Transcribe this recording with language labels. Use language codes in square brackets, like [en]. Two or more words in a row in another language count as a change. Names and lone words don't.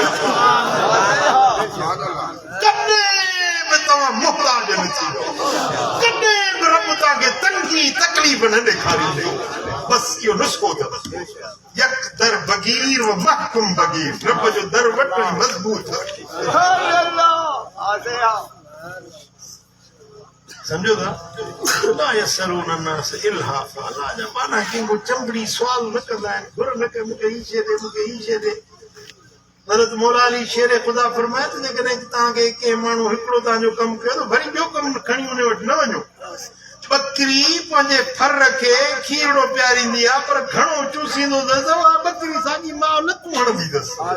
[sd] कॾहिं बि तव्हां मुहताज न थींदो कॾहिं बि रब तव्हांखे तंगी तकलीफ़ न ॾेखारींदे बसि इहो नुस्ख़ो अथव [fa] یک در بگیر و محکم بگیر [sd] रब जो दर वटि मज़बूत समझो था [ar] لا يسألون الناس إلحافا [sd] ला जा माना कंहिंखो चंबड़ी सुवाल न कंदा आहिनि घुर न कनि मूंखे ही शइ ॾे मूंखे ही शइ ॾे हज़रत मौला अली शेर ख़ुदा फरमाए त जेकॾहिं तव्हांखे कंहिं माण्हू हिकिड़ो तव्हांजो कमु कयो त वरी ॿियो कमु खणी उन वटि न वञो बकरी पंहिंजे फर खे खीरड़ो प्यारींदी आहे पर घणो चूसींदो अथसि उहा बकरी साॻी माउ लतूं हणंदी अथसि